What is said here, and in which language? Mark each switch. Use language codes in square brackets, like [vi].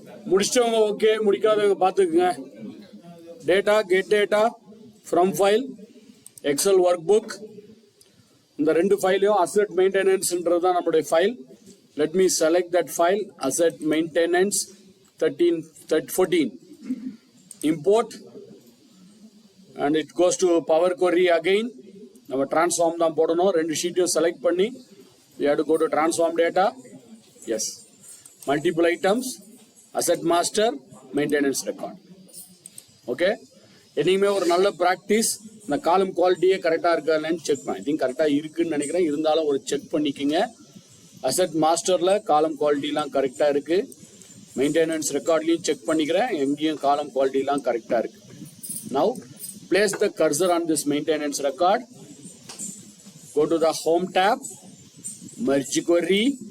[ta] முடிச்சவங்க ஓகே, முடிக்காதவங்க பார்த்துக்குங்க. Data, get data from file, XL work book. இந்த ரெண்டு ஃபைலையும் அசெட் மெயின்டெனன்ஸ்ன்றது தான் நம்மளுடைய file. Let me select that file, asset maintenance 14. [en] Import and it goes to Power Query again. [ta] நம்ம transform தான் போடணும். ரெண்டு ஷீட்டையும் செலக்ட் பண்ணி [en] we have to go to transform data. Yes. Multiple items, asset master, maintenance record. Okay. [ta] என்னைக்குமே ஒரு நல்ல practice இந்த காலம் குவாலிட்டியே கரெக்டாக இருக்கான்னு செக் பண்ண. ஐ திங்க் கரெக்டாக இருக்குன்னு நினைக்கிறேன். இருந்தாலும் ஒரு செக் பண்ணிக்கோங்க. அசெட் மாஸ்டரில் காலம் குவாலிட்டிலாம் கரெக்டாக இருக்குது. மெயின்டெனன்ஸ் ரெக்கார்ட்லையும் செக் பண்ணிக்கிறேன். எங்கேயும் காலம் குவாலிட்டிலாம் கரெக்டாக இருக்குது. [en] Now place the cursor on this maintenance record. Go to the home tab, merge query.